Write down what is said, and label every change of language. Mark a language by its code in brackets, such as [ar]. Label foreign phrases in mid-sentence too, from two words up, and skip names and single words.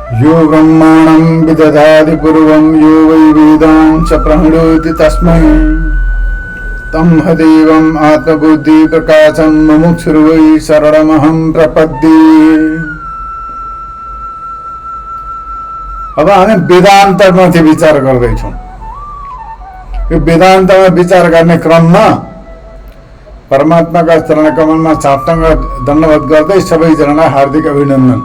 [sa] यो ब्रह्माणं विदधाति पूर्वं यो वै वेदान् च प्रणोति तस्मै तं हदेवम् आत्मबुद्धि प्रकाशं मुमुक्षुर्वै शरणमहं प्रपद्ये। [ne] अब हामी वेदान्तमाथि विचार गर्दैछौँ। यो वेदान्तमा विचार गर्ने क्रममा परमात्माका चरणकमलमा साष्टाङ्ग दण्डवत गर्दै सबैजनालाई हार्दिक अभिनन्दन।